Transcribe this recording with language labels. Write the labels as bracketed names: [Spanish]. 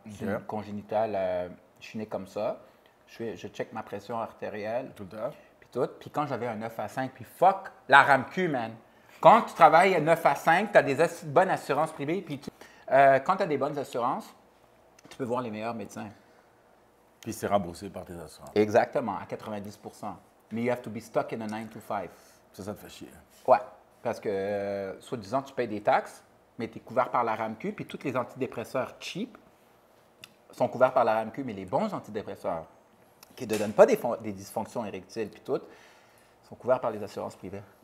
[French] C'est une congénitale. Je suis né comme ça. Je check ma pression artérielle. Tout le temps. Puis tout. Puis quand j'avais un 9 à 5, puis fuck la RAMQ, man. Quand tu travailles à 9 à 5, tu as des bonnes assurances privées. Puis quand tu as des bonnes assurances, tu peux voir les meilleurs médecins. Puis c'est remboursé par tes assurances. Exactement, à 90 Mais [English] you have to be stuck in a 9 to 5. [French] Ça te fait chier. Ouais, parce que, soi-disant, tu payes des taxes, mais tu es couvert par la RAMQ, puis tous les antidépresseurs cheap sont couverts par la RAMQ, mais les bons antidépresseurs, qui ne donnent pas des dysfonctions érectiles, puis tout, sont couverts par les assurances privées.